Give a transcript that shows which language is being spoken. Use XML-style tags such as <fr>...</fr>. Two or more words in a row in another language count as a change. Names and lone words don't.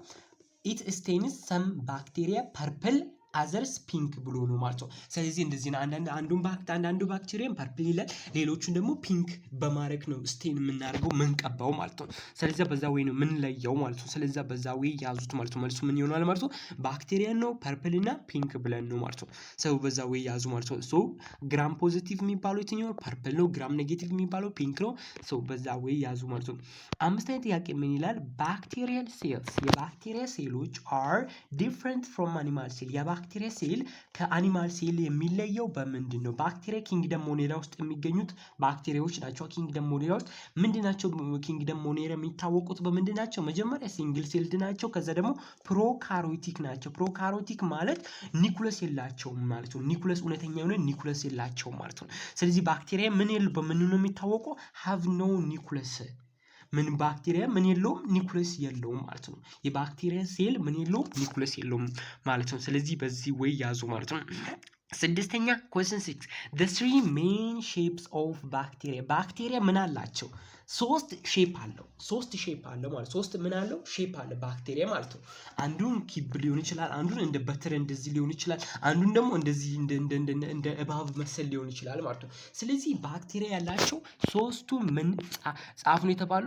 <en>It stains some bacteria purple others pink</en> <am>ብሎ ነው ማለት ነው። ስለዚህ እንደዚህ ነው። አንዳንዱ ባክቴሪያም ፐርፕል ይላል፣ ሌሎቹን ደግሞ ፒንክ በማድረግ ነው ስቴን የምናደርገው ምንቀባው ማለት ነው። ስለዚህ በዛ ወይ ነው ምንለየው ማለት ነው። ስለዚህ በዛ ወይ ያዙት ማለት ነው። መልሱ ምን ይሆናል ማለት ነው? ባክቴሪያ ነው ፐርፕል እና ፒንክ ብለን ነው ማለት ነው። ሰው በዛ ወይ ያዙ ማለት ነው። ሶ</am> <en>Gram positive</en> <am>የሚባለው የትኛው ፐርፕል ነው፣</am> <en>Gram negative</en> <am>የሚባለው ፒንክ ነው። ሰው በዛ ወይ ያዙ ማለት ነው። አምስተኛ ጥያቄ ምን ይላል?</am> <en>bacterial cells</en> <am>የባክቴሪያ ሴሎች</am> <en>are different from animal cell</en> <am>ባክቴሪያ ሴል ከአኒማል ሴል የሚለየው በምንድን ነው? ባክቴሪያ ኪንግደም ሞኔራ ውስጥ የሚገኙት ባክቴሪያዎች ናቸው። ኪንግደም ሞኔራ ውስጥ ምንድን ናቸው? ኪንግደም ሞኔራ የሚታወቁት በምንድን ናቸው? መጀመሪያ</am> <en>single celled</en> <am>ናቸው። ከዛ ደግሞ ፕሮካሪዮቲክ ናቸው። ፕሮካሪዮቲክ ማለት ኒኩለስ የላቸውም ማለት ነው። ኒኩለስ እውነተኛ የሆነ ኒኩለስ የላቸውም ማለት ነው። ስለዚህ ባክቴሪያ በምን ነው የሚታወቀው?</am> <en>have no</en> <am>ኒኩለስ ምን ባክቴሪያ ምን የለውም? ኒኩለስ የለውም ማለት ነው። የባክቴሪያ ሴል ምን የለውም? ኒኩለስ የለውም ማለት ነው። ስለዚህ በዚህ ወይ ያዙ ማለት ነው። ስድስተኛ</am> <en>question 6 the three main shapes of bacteria</en> <am>ባክቴሪያ ምን አላቸው? ሶስት ሼፕ አለው ማለት ሶስት ምን አለው? ሼፕ አለ ባክቴሪያ ማለት ነው። አንዱን ኪብ ሊሆን ይችላል፣ አንዱን እንደ በትር እንደዚህ ሊሆን ይችላል፣ አንዱን ደግሞ እንደዚህ እንደ እባብ መሰል ሊሆን ይችላል ማለት ነው። ስለዚህ ባክቴሪያ ያላቸው ሶስቱ ምን ጻፍ ነው የተባለው?</am>